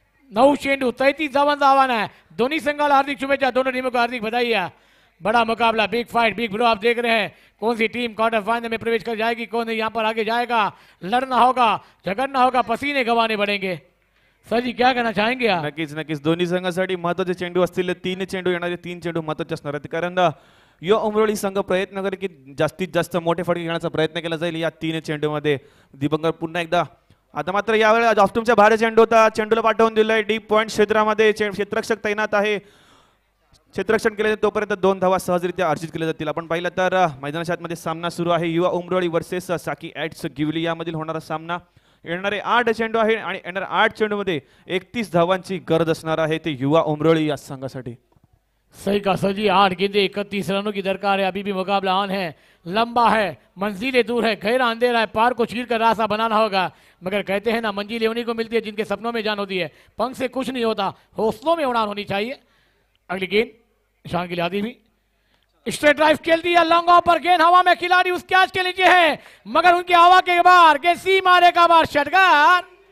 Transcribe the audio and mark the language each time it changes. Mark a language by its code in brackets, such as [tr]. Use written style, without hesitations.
[mr] 9 चेंडू 33 धावांचं आव्हान [hi] है। दोनों संघाला हार्दिक शुभेच्छा, दोनों टीमों को हार्दिक बधाई है। बड़ा मुकाबला, बिग फाइट, बिग ब्लो आप देख रहे हैं। कौन सी टीम क्वार्टर फाइनल में प्रवेश कर जाएगी, कौन यहाँ पर आगे जाएगा, लड़ना होगा, झगड़ना होगा, पसीने गंवाने पड़ेंगे। सर जी क्या कहना चाहेंगे आप? [mr] नक्कीच नक्कीच दोन्ही संघासाठी महत्त्वाचे चेंडू असतील 3 चेंडू येणारे, 3 चेंडू महत्त्वाचे असणार आहेत, कारण युवा उमरोळी संघ प्रयत्न करेल की जास्तीत जास्त मोठे फटके घेण्याचा प्रयत्न केला जाईल या 3 चेंडूमध्ये. दिगंबर पुन्हा एकदा, आता मात्र यावेळेला ऑफ्टूमच्या बाहेर चेंडू होता, चेंडूला पाठवून दिलाय डीप पॉइंट क्षेत्रामध्ये, क्षेत्ररक्षक तैनात आहे, क्षेत्ररक्षण केले तोपर्यंत 2 धावा सहजरित्या अर्जित केल्या जातील. आपण पाहिलं तर मैदानाच्या आतमध्ये सामना सुरू आहे, युवा उमरोळी वर्सेस साकी ॲट्स गिवली यामधील होणारा सामना. येणारे 8 चेंडू आहे आणि येणाऱ्या 8 चेंडूमध्ये 31 धावांची गरज असणार आहे ते युवा उमरोळी या संघासाठी. [hi] सही कहा सर जी, 8 गेंदे 31 रनों की दरकार है। अभी भी मुकाबला ऑन है, लंबा है, मंजिलें दूर है, गहरा अंधेरा है, पार को चीर कर रास्ता बनाना होगा। मगर कहते हैं ना, मंजिलें उन्हीं को मिलती है जिनके सपनों में जान होती है। पंख से कुछ नहीं होता, हौसलों में उड़ान होनी चाहिए। अगली गेंद निशान के लिए आदि भी स्ट्रेट ड्राइव खेल दिया, लॉन्ग ऑफ पर गेंद हवा में, खिलाड़ी उस कैच के नीचे है, मगर उनकी हवा के बाहर गेंद सी मारे का बार षटकार।